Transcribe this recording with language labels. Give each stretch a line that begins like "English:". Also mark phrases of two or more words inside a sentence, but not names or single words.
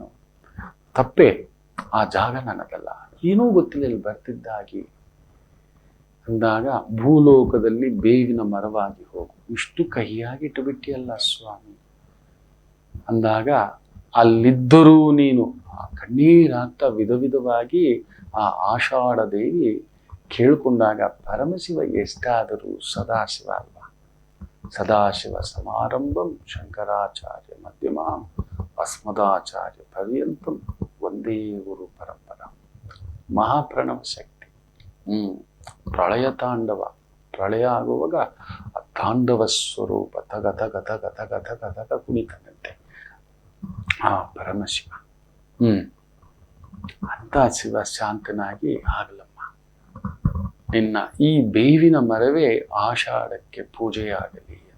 Kannada: ತಪ್ಪೇ, ಆ ಜಾಗ ನನ್ನದಲ್ಲ, ಏನೂ ಗೊತ್ತಿಲ್ಲ, ಇಲ್ಲಿ ಬರ್ತಿದ್ದಾಗಿ ಅಂದಾಗ ಭೂಲೋಕದಲ್ಲಿ ಬೇವಿನ ಮರವಾಗಿ ಹೋಗು, ಇಷ್ಟು ಕಹಿಯಾಗಿ ಇಟ್ಟುಬಿಟ್ಟಿಯಲ್ಲ ಸ್ವಾಮಿ ಅಂದಾಗ, ಅಲ್ಲಿದ್ದರೂ ನೀನು ಆ ಕಣ್ಣೀರಾಗ್ತಾ ವಿಧ ವಿಧವಾಗಿ ಆ ಆಷಾಢ ದೇವಿ ಕೇಳ್ಕೊಂಡಾಗ ಪರಮಶಿವ ಎಷ್ಟಾದರೂ ಸದಾಶಿವ ಅಲ್ವಾ.
Sanskrit: ಸದಾಶಿವ ಸಮಾರಂಭಂ ಶಂಕರಾಚಾರ್ಯ ಮಧ್ಯಮಾಂ ಅಸ್ಮದಾಚಾರ್ಯ ಪರ್ಯಂತಂ
Kannada: ಒಂದೇ ಗುರು ಪರಂಪರ. ಮಹಾಪ್ರಣವ ಶಕ್ತಿ. ಪ್ರಳಯ ತಾಂಡವ, ಪ್ರಳಯ ಆಗುವಾಗ ಆ ತಾಂಡವ ಸ್ವರೂಪ ತಗ ತಗ ತಗ ತಗ ತಗ ತಗ ಕುಣಿತಾನಂತೆ ಆ ಪರಮಶಿವ. ಅಂತ ಶಿವ ಶಾಂತನಾಗಿ ಆಗಲಮ್ಮ, ಇನ್ನ ಈ ಬೇವಿನ ಮರವೇ ಆಷಾಢಕ್ಕೆ ಪೂಜೆಯಾಗಲಿ ಅಂತ.